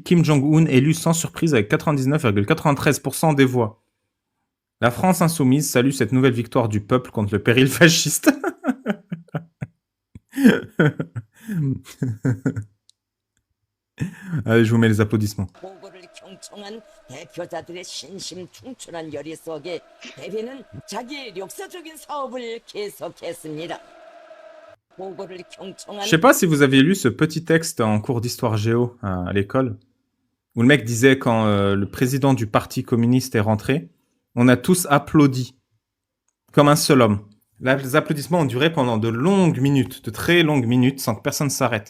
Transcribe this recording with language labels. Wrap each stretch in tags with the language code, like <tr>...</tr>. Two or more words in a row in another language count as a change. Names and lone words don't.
<fr>Kim Jong-un élu sans surprise avec 99,93% des voix. La France insoumise salue cette nouvelle victoire du peuple contre le péril fasciste. Allez, je vous mets les applaudissements.</fr> <ko>보고를 경청한 대표자들의 신심충출한 열의 속에 대비는 자기의 역사적인 사업을 계속했습니다. 보고를 경청한</ko> <fr>Je sais pas si vous avez lu ce petit texte en cours d'histoire géo à l'école, où le mec disait quand le président du parti communiste est rentré, on a tous applaudi, comme un seul homme. Là, les applaudissements ont duré pendant de longues minutes, de très longues minutes, sans que personne s'arrête.</fr>